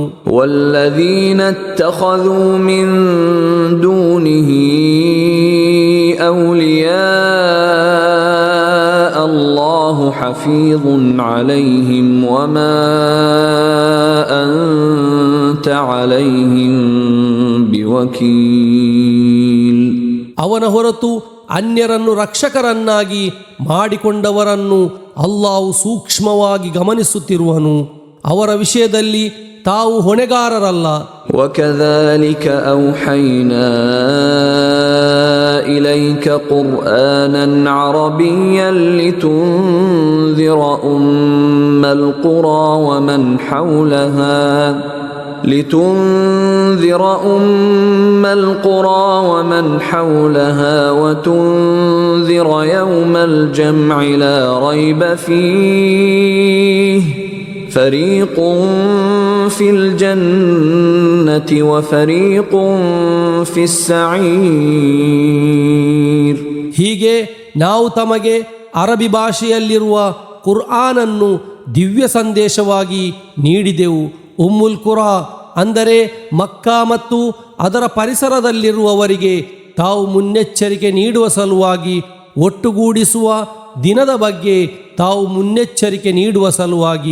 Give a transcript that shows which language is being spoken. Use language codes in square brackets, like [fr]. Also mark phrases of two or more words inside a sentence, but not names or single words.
[ar] والذين اتخذوا من دونه أولياء الله حفيظ عليهم وما أنت عليهم بوكيل. [kn] ಅವನ ಹೊರತು ಅನ್ಯರನ್ನು ರಕ್ಷಕರನ್ನಾಗಿ ಮಾಡಿಕೊಂಡವರನ್ನು ಅಲ್ಲಾಹು ಸೂಕ್ಷ್ಮವಾಗಿ ಗಮನಿಸುತ್ತಿರುವನು. ಅವರ ವಿಷಯದಲ್ಲಿ ತಾವು ಹೊಣೆಗಾರರಲ್ಲ. [ar] وكذلك أوحينا إليك قرآنا عربيا لتنذر أم القرى ومن حولها وتنذر يوم الجمع لا ريب فيه فريق في الجنة وفريق في السعير. [kn] ಹೀಗೆ ನಾವು ತಮಗೆ ಅರಬಿ ಭಾಷೆಯಲ್ಲಿರುವ ಕುರ್ಆನನ್ನು ದಿವ್ಯ ಸಂದೇಶವಾಗಿ ನೀಡಿದೆವು. ಉಮ್ಮುಲ್ ಕುರಾ ಅಂದರೆ ಮಕ್ಕಾ ಮತ್ತು ಅದರ ಪರಿಸರದಲ್ಲಿರುವವರಿಗೆ ತಾವು ಮುನ್ನೆಚ್ಚರಿಕೆ ನೀಡುವ ಸಲುವಾಗಿ, ಒಟ್ಟುಗೂಡಿಸುವ ದಿನದ ಬಗ್ಗೆ ತಾವು ಮುನ್ನೆಚ್ಚರಿಕೆ ನೀಡುವ ಸಲುವಾಗಿ.